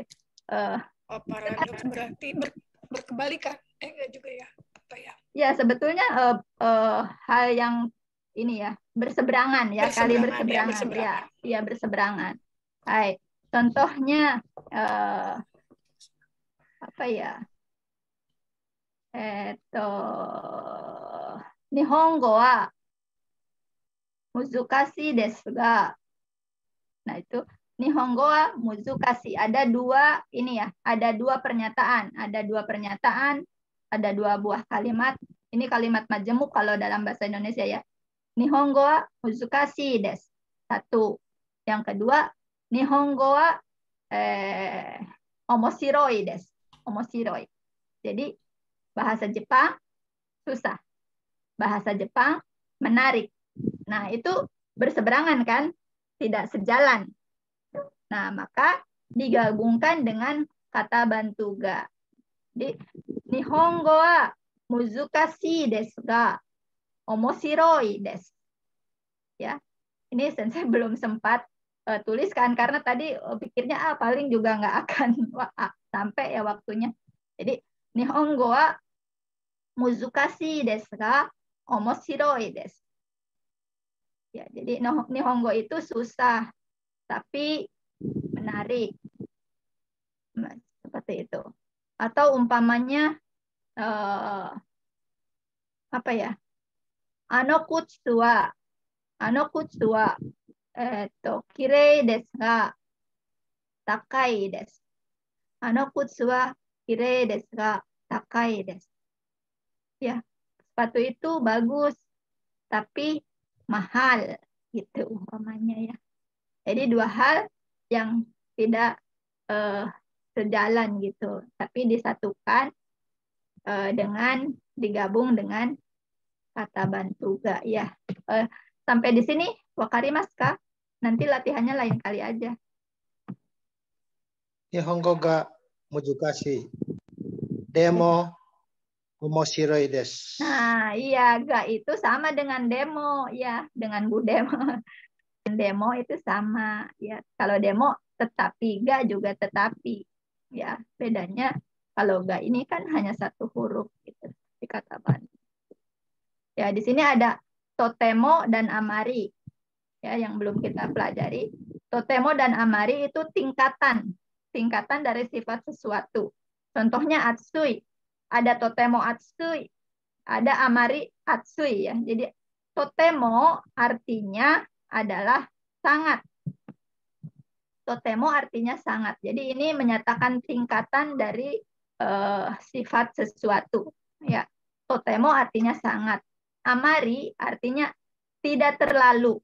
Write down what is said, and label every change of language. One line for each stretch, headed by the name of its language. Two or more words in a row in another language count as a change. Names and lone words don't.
Indonesian: Paradoks berarti berkebalikan. Enggak juga ya. Apa ya? Ya, sebetulnya hal yang ini ya, berseberangan ya, kali berseberangan. Ya, berseberangan. Hai. Contohnya apa ya?
Japanese: 日本語は難しいですが.
Indonesian: Nah, itu
Japanese: 日本語は難しい.
Indonesian: Ada 2 ini ya, ada 2 pernyataan, ada 2 buah kalimat. Ini kalimat majemuk kalau dalam bahasa Indonesia ya.
Japanese: 日本語は難しいです.
Indonesian: 1. Yang kedua,
Japanese: 日本語は面白いです。面白い.
Indonesian: Jadi bahasa Jepang susah. Bahasa Jepang menarik. Nah, itu berseberangan kan? Tidak sejalan. Nah, maka digabungkan dengan kata bantu ga. Jadi,
Japanese: 日本語は難しいですが面白いです.
Indonesian: Ya. Ini saya belum sempat tuliskan karena tadi pikirnya paling juga nggak akan sampai ya waktunya. Jadi
Japanese: 日本語は難しいですが面白いです.
Indonesian: Ya, jadi Nihongo itu susah tapi menarik. Seperti itu. Atau umpamanya apa ya?
Japanese: あの靴はきれいですが高いです. あの靴はきれいですが高いです.
Indonesian: Ya, sepatu itu bagus tapi mahal gitu umpamanya ya. Jadi dua hal yang tidak sejalan gitu, tapi disatukan dengan digabung dengan kata bantu ga ya. Sampai di sini
Japanese: 分かりますか?
Indonesian: Nanti latihannya lain kali aja.
Japanese: 日本語が難しい. でも面白いです.
Indonesian: Nah, iya, ga itu sama dengan demo ya, dengan Bu Demo. Demo itu sama ya. Kalau demo tetapi, ga juga tetapi. Ya, bedanya kalau ga ini kan hanya satu huruf gitu di kata bantu. Ya, di sini ada totemo dan amari. Ya, yang belum kita pelajari. Totemo dan amari itu tingkatan dari sifat sesuatu. Contohnya atsui. Ada
Japanese: とても暑い,
Indonesian: ada
Japanese: あまり暑い
Indonesian: ya. Jadi totemo artinya adalah sangat. Totemo artinya sangat. Jadi ini menyatakan tingkatan dari sifat sesuatu. Ya, totemo artinya sangat. Amari artinya tidak terlalu.